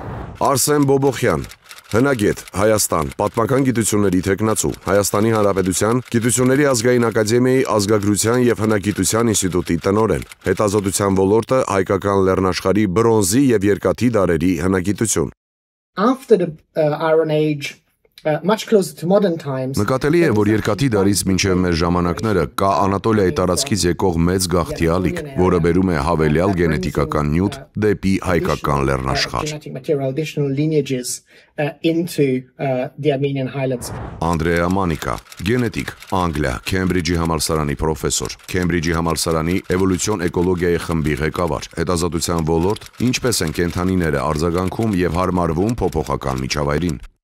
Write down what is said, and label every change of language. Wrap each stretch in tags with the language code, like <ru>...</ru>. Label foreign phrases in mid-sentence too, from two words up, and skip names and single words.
<hy>Արսեն Բոբոխյան, հնագետ, Հայաստան, պատմական գիտությունների թեկնածու, Հայաստանի Հանրապետության Գիտությունների ազգային ակադեմիայի ազգագրության եւ հնագիտության ինստիտուտի տնօրեն, հետազոտության ոլորտը հայկական լեռնաշխարհի բրոնզի եւ երկաթի դարերի հնագիտություն։</hy> <en>After the Iron Age, much closer to modern times.</en> <hy>Նկատելի է, որ երկաթի դարից մինչև մեր ժամանակները կա Անատոլիայի տարածքից եկող մեծ գաղթի ալիք, որը բերում է հավելյալ գենետիկական նյութ դեպի հայկական լեռնաշխարհ։ Անդրեա Մանիկա, գենետիկ, Անգլիա, Քեմբրիջի համալսարանի պրոֆեսոր, Քեմբրիջի համալսարանի էվոլյուցիոն էկոլոգիայի խմբի ղեկավար, հետազոտության ոլորտ, ինչպես են կենդանիները արձագանքում եւ հարմարվում փոփոխական միջավայրին։</hy>